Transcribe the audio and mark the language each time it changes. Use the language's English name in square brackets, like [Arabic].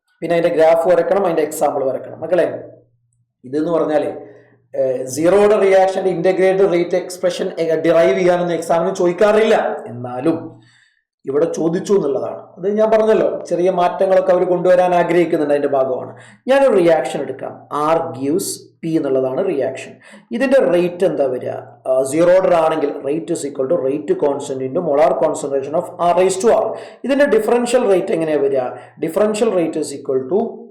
[Malayalam] പിന്നെ അതിന്റെ ഗ്രാഫ് വരക്കണം, അതിന്റെ എക്സാമ്പിൾ വരക്കണം. മക്കളെ, ഇതെന്ന് പറഞ്ഞാല് zero order റിയാക്ഷന്റെ integrated rate expression derive ചെയ്യാനൊന്നും എക്സാമിന് ചോദിക്കാറില്ല. എന്നാലും ഇവിടെ ചോദിച്ചു എന്നുള്ളതാണ്. അത് ഞാൻ പറഞ്ഞല്ലോ, ചെറിയ മാറ്റങ്ങളൊക്കെ അവർ കൊണ്ടുവരാൻ ആഗ്രഹിക്കുന്നുണ്ട്, അതിന്റെ ഭാഗമാണ്. ഞാനൊരു റിയാക്ഷൻ എടുക്കാം. R gives P എന്നുള്ളതാണ് റിയാക്ഷൻ. ഇതിന്റെ റേറ്റ് എന്താ വരിക? സീറോ ഓർഡർ ആണെങ്കിൽ [English] Rate is equal to rate constant into molar concentration of R⁻². [Malayalam] ഇതിന്റെ ഡിഫറൻഷ്യൽ റേറ്റ് എങ്ങനെയാ വരിക? [English] differential rate is equal to